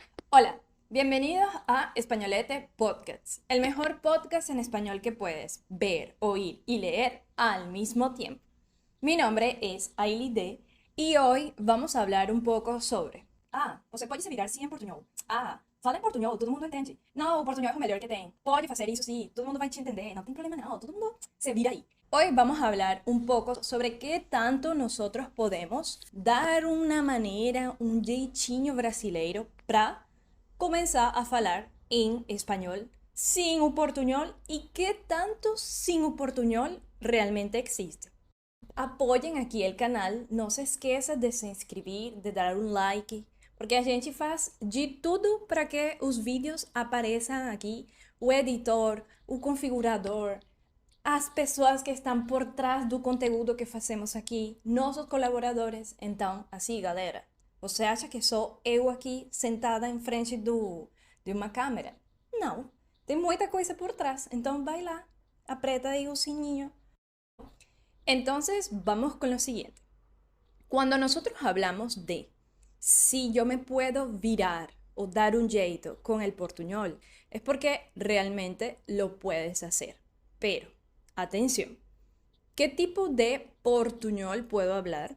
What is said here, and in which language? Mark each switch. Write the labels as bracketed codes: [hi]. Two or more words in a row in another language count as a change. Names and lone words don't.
[es] Hola, bienvenidos a Españolete Podcasts, el mejor podcast en español que puedes ver, oír y leer al mismo tiempo. Mi nombre es Ailey D y hoy vamos a hablar un pouco sobre... [pt] você pode se virar sim em portunhol. Fala em portunhol, todo mundo entende. Não, o portunhol é o melhor que tem. Pode fazer isso sim, todo mundo vai te entender, não tem problema não, todo mundo se vira aí. Hoy vamos a hablar un poco sobre qué tanto nosotros podemos dar una manera, un jeitinho brasileiro para comenzar a falar en español sin o portuñol y qué tanto sin o portuñol realmente existe. Apoyen aqui o canal, não se esqueça de se inscrever, de dar um like, porque a gente faz de tudo para que os vídeos apareçam aqui, o editor, o configurador, as pessoas que estão por trás do conteúdo que fazemos aqui, nossos colaboradores. Então, assim, galera, você acha que sou eu aqui sentada em frente de uma câmera? Não, tem muita coisa por trás. Então, vai lá, aperta aí o sininho. [es] Entonces, vamos con lo siguiente. Cuando nosotros hablamos de si yo me puedo virar o dar un jeito con el portuñol, es porque realmente lo puedes hacer. Pero, atención, ¿qué tipo de portuñol puedo hablar?